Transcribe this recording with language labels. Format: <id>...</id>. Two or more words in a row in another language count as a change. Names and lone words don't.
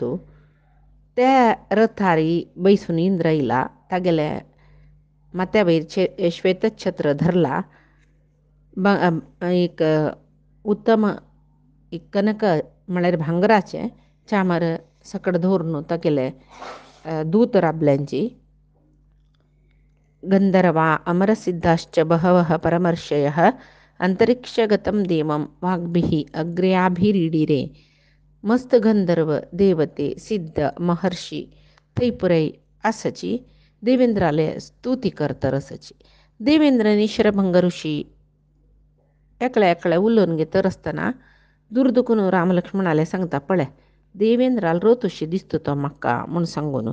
<kok>त्या रथार बैसून इंद्र येयला. तागेले माथ्या वयर श्वेतछत्र धरला. एक उत्तम एक कनक म्हळ्यार भांगराचे चामर सकड दवरून तागेले दूत राबल्यांची.</kok> <sa>गंधर्वा अमरसिद्धाश्च बहवः परमर्षयः अंतरिक्षगतं देवं वाग्भिः अग्र्याभिरीडिरे.</sa> <kok>मस्त गंधर्व देवते सिद्ध महर्षी थंय पुराय आसाची. देवेंद्राले स्तुती करतरसची. देवेंद्रानी शरभंग ऋषी एकले उलोवन घेतर आसतना दूर दुखून राम लक्ष्मणाले सांगता पळय देवेंद्राल रथ अशें दिसता तो म्हाका म्हूण सांगून.</kok>